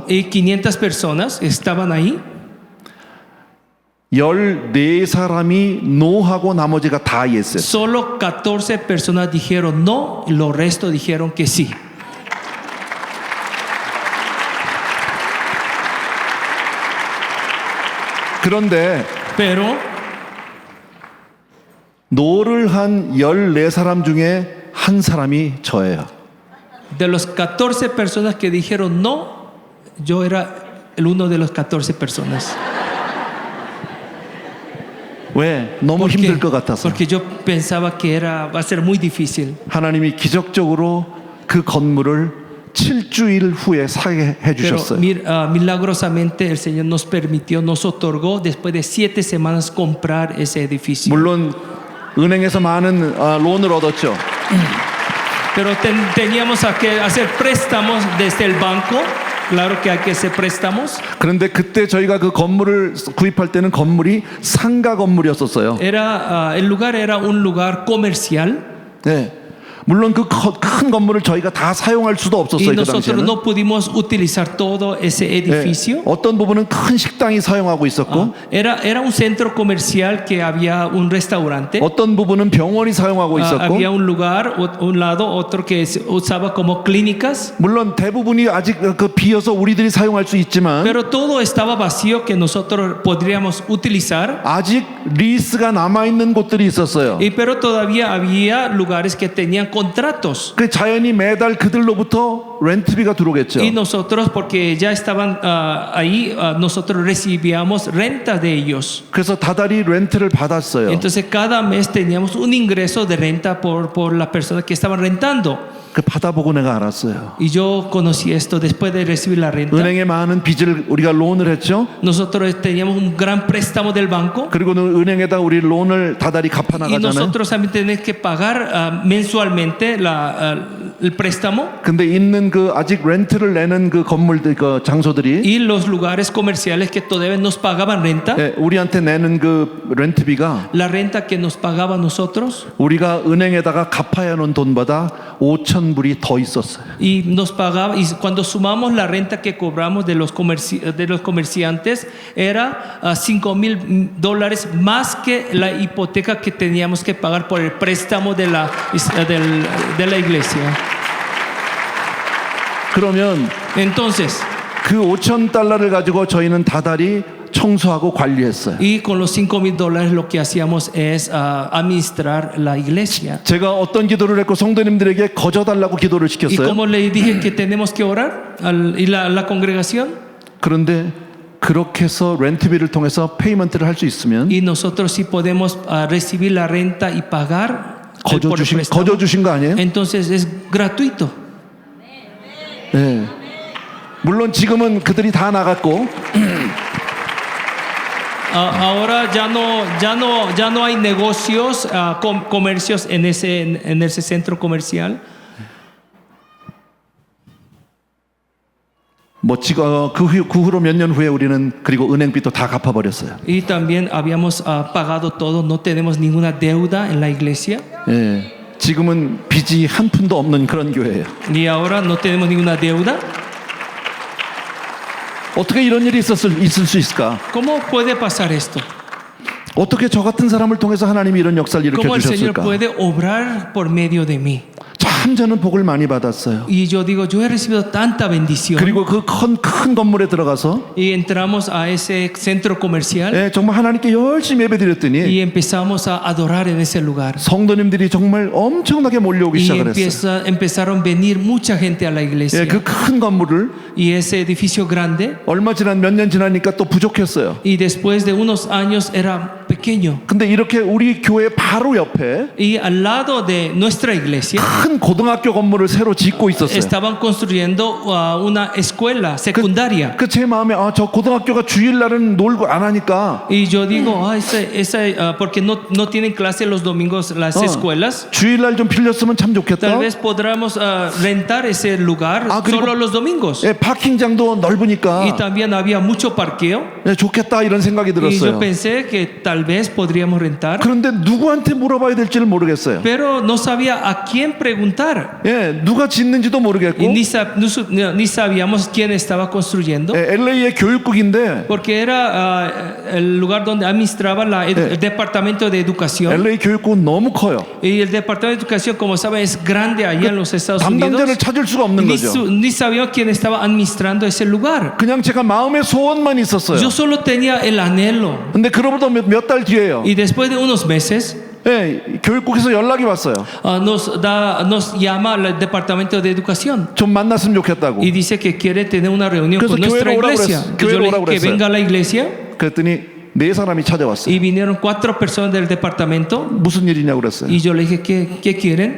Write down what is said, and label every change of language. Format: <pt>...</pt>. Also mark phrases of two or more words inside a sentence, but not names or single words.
<es>Y 500 personas estaban ahí.</es> <ko>14사람이 노하고 나머지가 다 예스했어요.</ko> <es>Solo 14 personas dijeron no, y los restos dijeron que sí.</es> <ko>그런데</ko> <es>Pero</es> <ko>노를 한 14사람 중에 한 사람이 저예요.</ko> <es>de los 14 personas que dijeron no, yo era el uno de los 14 personas.</es> <ko>왜? 너무 힘들 것 같아서.</ko> <es>Porque yo pensaba que va a ser muy difícil.</es> <ko>하나님이 기적적으로 그 건물을 7주일 후에 사게</ko> <es>Pero</es> <ko>해주셨어요.</ko> <es>milagrosamente el Señor nos otorgó después de 7 semanas comprar ese edificio.</es> <ko>물론 은행에서 많은 론을 얻었죠.</ko> <es>Pero teníamos que hacer préstamos desde el banco. Claro que hay que hacer préstamos.</es> <ko>그런데 그때 저희가 그 건물을 구입할 때는 건물이 상가 건물이었었어요.</ko> <es>El lugar era un lugar comercial.</es> <ko>네. 물론 그 큰 건물을 저희가 다 사용할 수도</ko> <es>Y</es> <ko>없었어요. 그</ko> <es>nosotros</es> <ko>당시에는.</ko> <es>no pudimos utilizar todo ese</es> <ko>예,</ko> <es>edificio.</es> <ko>어떤 부분은 큰 식당이 사용하고 있었고</ko> <es>Era un centro comercial que había un restaurante.</es> <ko>어떤 부분은 병원이 사용하고 있었고</ko> <es>Había un lugar, un lado, otro que se usaba como clínicas.</es> <ko>물론 대부분이 아직 그 비어서 우리들이 사용할 수 있지만</ko> <es>Pero todo estaba vacío que nosotros podríamos utilizar.</es> <ko>아직 리스가 남아 있는 곳들이 있었어요.</ko> <es>Pero todavía había lugares que tenían contratos.</es> <ko>그 자연히 매달 그들로부터 렌트비가 들어오겠죠.</ko> <es>Y nosotros, porque ya estaban ahí, nosotros recibíamos renta de ellos.</es> <ko>그래서 다달이 렌트를 받았어요.</ko> <es>Entonces cada mes teníamos un ingreso de renta por las personas que estaban rentando.</es> <ko>그 받아보고 내가 알았어요.</ko> <es>Y yo conocí esto después de recibir la renta.</es> <ko>은행에 많은 빚을 우리가 론을 했죠.</ko> <es>Nosotros teníamos un gran préstamo del banco.</es> <ko>그리고는 은행에다 우리 론을 다달이 갚아</ko> <es>Y</es> <ko>나가잖아요.</ko> <es>nosotros también tenemos que pagar mensualmente el préstamo.</es> <ko>근데 있는 그 아직 렌트를 내는 그 건물들 그 장소들이</ko> <es>Y los lugares comerciales que todavía nos pagaban renta,</es> <ko>예, 우리한테 내는 그 렌트비가</ko> <es>la renta que nos pagaba a nosotros,</es> <ko>우리가 은행에다가 갚아야 하는 돈보다 5천 불이 더 있었어요.</ko> <es>y nos pagaba, y cuando sumamos la renta que cobramos de los comerciantes, era $5,000 más que la hipoteca que teníamos que pagar por el préstamo de la iglesia.</es> <ko>그러면</ko> <es>Entonces,</es> <ko>그 5천 달러를 가지고 저희는 다달이 청소하고 관리했어요.</ko> <es>y con los $5,000 lo que hacíamos es administrar la iglesia.</es> <ko>제가 어떤 기도를 했고 성도님들에게 거저달라고 기도를</ko> <es>Y</es> <ko>시켰어요.</ko> <es>como le dije que tenemos que orar y la congregación,</es> <ko>그런데 그렇게 해서 렌트비를 통해서 페이먼트를 할 수 있으면</ko> <es>y nosotros sí podemos recibir la renta y pagar por el préstamo.</es> <ko>거저 주신 거 아니에요?</ko> <es>Entonces es gratuito.</es> <ko>네. 물론 지금은 그들이 다 나갔고</ko> <es>Ahora ya no hay negocios, comercios en ese centro comercial.</es> <ko>뭐 지금 그 후로 몇 년 후에 우리는 그리고 은행빚도 다 갚아버렸어요.</ko> <es>Y también habíamos pagado todo, no tenemos ninguna deuda en la iglesia.</es> <ko>예. 지금은 빚이 한 푼도 없는 그런 교회예요.</ko> <es>Y ahora no tenemos ninguna deuda.</es> <ko>어떻게 이런 일이 있을 수 있을까?</ko> <es>¿Cómo puede pasar esto?</es> <ko>어떻게 저 같은 사람을 통해서 하나님이 이런 역사를 일으켜</ko> <es>¿Cómo el Señor</es> <ko>주셨을까?</ko> <es>puede obrar por medio de mí?</es> <ko>참 저는 복을 많이 받았어요.</ko> <es>Y yo digo, yo he recibido tanta bendición.</es> <ko>그리고 그 큰 건물에 들어가서</ko> <es>Y entramos a ese centro comercial</es> <ko>예, 정말 하나님께 열심히 예배드렸더니</ko> <es>y empezamos a adorar en ese lugar.</es> <ko>성도님들이 정말 엄청나게 몰려오기</ko> <es>Y</es> <ko>시작을 했어요.</ko> <es>empezaron a venir mucha gente a la iglesia.</es> <ko>예, 그 큰 건물을</ko> <es>Y ese edificio grande,</es> <ko>얼마 몇 년 지나니까 또 부족했어요.</ko> <es>y después de unos años era pequeño.</es> <ko>근데 이렇게 우리 교회 바로 옆에</ko> <es>Y al lado de nuestra iglesia</es> <ko>큰 고등학교 건물을 새로 짓고 있었어요.</ko> <es>estaban construyendo una escuela secundaria.</es> <ko>그 제 마음에 저 고등학교가 주일날은 놀고 안 하니까</ko> <es>Y yo digo, porque no tienen clase los domingos las escuelas.</es> <ko>주일날 좀 빌렸으면 참 좋겠다.</ko> <es>Tal vez podamos rentar ese lugar</es> <ko>그리고-</ko> <es>solo los domingos.</es> <ko>예, 파킹장도 넓으니까</ko> <es>Y también había mucho parqueo.</es> <ko>예, 좋겠다 이런 생각이</ko> <es>Y yo</es> <ko>들었어요.</ko> <es>pensé que tal vez podríamos rentar.</es> <ko>그런데 누구한테 물어봐야 될지를 모르겠어요.</ko> <es>Pero no sabía a quién preguntar.</es> <ko>예, 누가 짓는지도 모르겠고</ko> <es>Y ni sabíamos quién estaba construyendo.</es> <ko>예, LA의 교육국인데</ko> <es>Porque era el lugar donde administraba el departamento de educación.</es> <ko>LA 교육국은 너무 커요.</ko> <es>Y el departamento de educación, como saben, es grande allá en los Estados Unidos.</es> <ko>담당자를 찾을 수가 없는 거죠.</ko> <es>Ni sabía quién estaba administrando ese lugar.</es> <ko>그냥 제가 마음의 소원만 있었어요.</ko> <es>Yo solo tenía el anhelo.</es> <ko>근데 그로부터 몇 달 뒤에요.</ko> <es>Y después de unos meses,</es> <ko>예, 교육국에서 연락이 왔어요.</ko> <es>nos llama el departamento de educación.</es> <ko>좀 만났으면 좋겠다고.</ko> <es>Y dice que quiere tener una reunión</es> <ko>그래서</ko> <es>con nuestra</es> <ko>교회로 오라고</ko> <es>iglesia.</es> <ko>그랬어요.</ko> <es>Que yo</es> <ko>교회로</ko> <es>le dije</es> <ko>오라고</ko> <es>que</es> <ko>그랬어요.</ko> <es>venga a la iglesia.</es> <ko>그랬더니 4사람이 찾아왔어요.</ko> <es>Y vinieron 4 personas del departamento.</es> <ko>무슨 일이냐고 그랬어요.</ko> <es>Y yo le dije, ¿qué quieren?</es>